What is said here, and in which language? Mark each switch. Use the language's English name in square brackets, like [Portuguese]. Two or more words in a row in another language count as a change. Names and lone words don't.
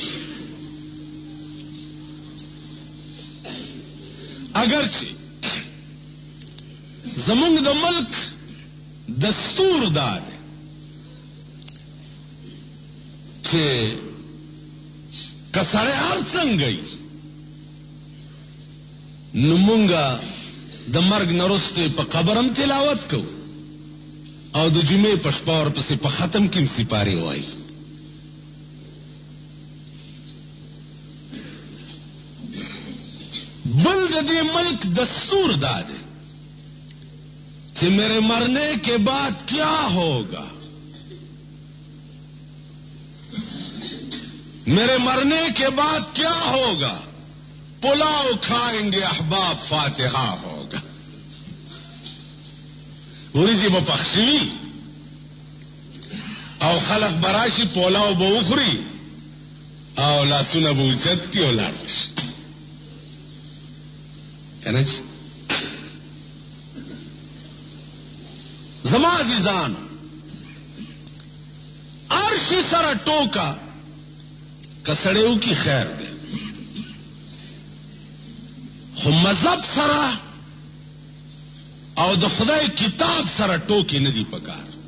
[Pashto] اگر چې زمونږ د ملک دستور دا دی چې که سړی هر څنګه وي نو مونږه د مرګ نه وروسته په قبر هم تلاوت کوو او د جمعې په شپه ورپسې په ختم کې هم سپارې وایي. بل د دې ملک دستور دا دی [Urdu] کہ میرے مرنے کے بعد کیا ہوگا، میرے مرنے کے بعد کیا ہوگا، پلاؤ کھائیں گے احباب فاتحہ ہوگا. [Pashto] ورځي به پخشوي او خلق براشي پلاو به وخوري او لاسونه به اوچت کړي او لاړ شي. کنه زما عزیزان، عرش سره ټوکا کسړیو کی خیر ده، خو مذهب سره او د خدای کتاب سره ټوکی نه دی پکار.